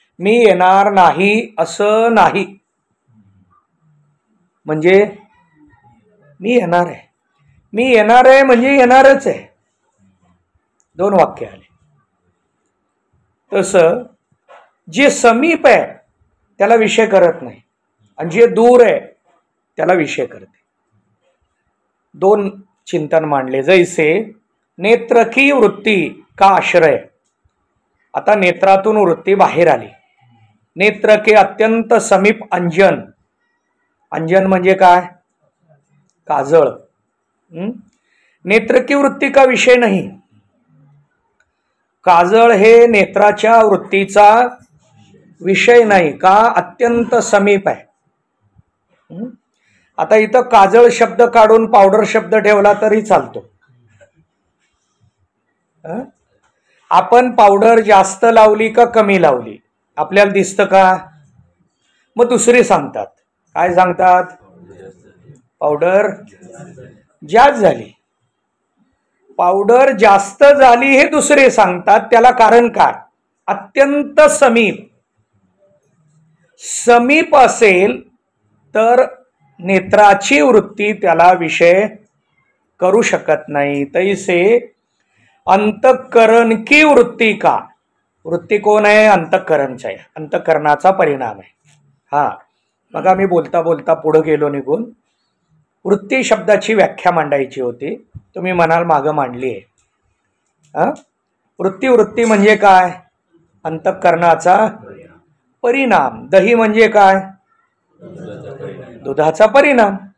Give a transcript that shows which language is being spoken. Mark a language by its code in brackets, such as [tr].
[mr] मी येणार नाही असं नाही, म्हणजे मी येणार आहे. मी येणार आहे म्हणजे येणारच आहे. दोन वाक्य आले. तसं जे समीप आहे त्याला विषय करत नाही, आणि जे दूर आहे त्याला विषय करते. दोन चिंतन मांडले. [hi] जैसे नेत्र की वृत्ती का आश्रय. [mr] आता नेत्रातून वृत्ती बाहेर आली. [hi] नेत्र के अत्यंत समीप अंजन. [mr] अंजन म्हणजे काय? काजळ. [hi] नेत्र की वृत्ती का विषय [mr] नाही. काजळ हे नेत्राच्या वृत्तीचा विषय नाही. का? अत्यंत समीप आहे. आता इथं काजळ शब्द काढून पावडर शब्द ठेवला तरी चालतो. आपण पावडर जास्त लावली का कमी लावली आपल्याला दिसतं का? मग दुसरी सांगतात. काय सांगतात? पावडर जास्त झाली. पावडर जास्त झाली हे दुसरे सांगतात. त्याला कारण काय? अत्यंत समीप. समीप असेल तर नेत्राची वृत्ती त्याला विषय करू शकत नाही. [hi] तैसे अंतःकरण की वृत्ती का. [mr] वृत्ती कोण आहे? अंतःकरणच आहे, अंतःकरणाचा परिणाम आहे. मग आम्ही बोलता बोलता पुढे गेलो निघून. वृत्ती शब्दाची व्याख्या मांडायची होती. तुम्ही म्हणाल मागं मांडली आहे. वृत्ती म्हणजे काय? अंतःकरणाचा परिणाम. दही म्हणजे काय? दुधाचा परिणाम.